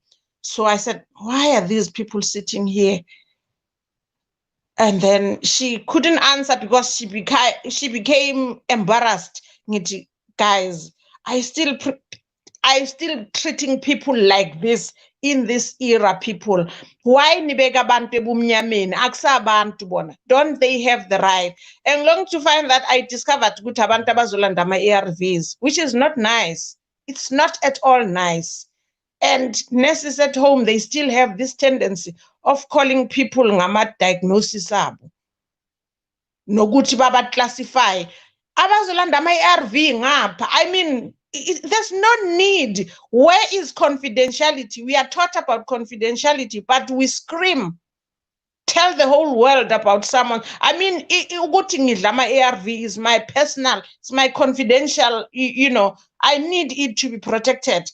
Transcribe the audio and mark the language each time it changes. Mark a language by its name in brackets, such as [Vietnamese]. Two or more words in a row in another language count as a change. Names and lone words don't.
[English] So I said, why are these people sitting here? And then she couldn't answer because she became embarrassed. Guys, I still treating people like this in this era, people. [Zulu] Why nibeka bantu ebumnyameni? Akusabantu bona. [English] Don't they have the right? And long to find that I discovered [Zulu] ukuthi abantu abazolanda ama-ARVs, [English] which is not nice. It's not at all nice. And nurses at home, they still have this tendency of calling people [Zulu] ngama-diagnosis abo. Nokuthi baba classify. Abazolanda ama-ARV ngapha. [English] I mean, there's no need. Where is confidentiality? We are taught about confidentiality, but we scream, tell the whole world about someone. I mean, ARV is my personal, it's my confidential, I need it to be protected.